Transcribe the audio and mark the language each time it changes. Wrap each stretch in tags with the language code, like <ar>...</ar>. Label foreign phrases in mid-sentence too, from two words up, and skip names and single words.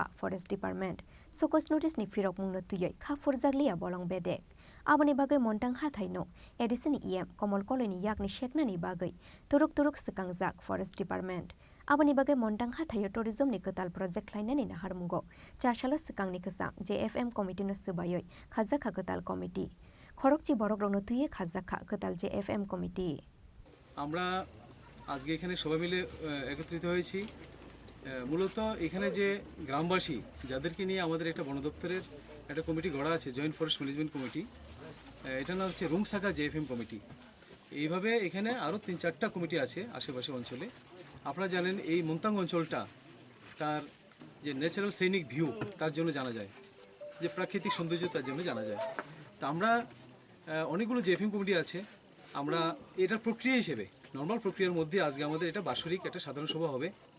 <en>forest department</en> <trp>sokos notice ni firokmung no tuyoi kha furjaglia bolong bedek aboni bagai montang hathai no edison em komol koloni yakni sheknani bagai turuk turuk sikangjak</trp> <en>forest department</en> <trp>aboni bagai montang hathai tourism ni katal project lainani na harmungo 4 salo sikangni kasa</trp> <en>jfm committee</en> <trp>no subayoi khajaka katal committee khorokchi borok rogno tuye khajaka katal</trp> <en>jfm committee</en> <bn>আমরা আজকে এখানে সবাই মিলে একত্রিত হয়েছি মূলত এখানে যে গ্রামবাসী যাদেরকে নিয়ে আমাদের একটা বন দপ্তরের একটা কমিটি গড়া আছে</bn> <en>Joint Forest Management Committee</en> <bn>এটা নাম হচ্ছে রুংসাকা</bn> <en>JFM committee</en> <bn>এইভাবে এখানে আরও 3-4টা কমিটি আছে আশেপাশে অঞ্চলে আপনারা জানেন এই মোন্তাং অঞ্চলটা তার যে</bn> <en>natural scenic view</en> <bn>তার জন্য জানা যায় যে প্রাকৃতিক সৌন্দর্য তার জন্য জানা যায় তা আমরা অনেকগুলো</bn> <en>JFM committee</en> <bn>আছে আমরা এটার প্রক্রিয়া হিসেবে নর্মাল প্রক্রিয়ার মধ্যে আজকে আমাদের এটা বাৎসরিক একটা সাধারণ সভা হবে</bn>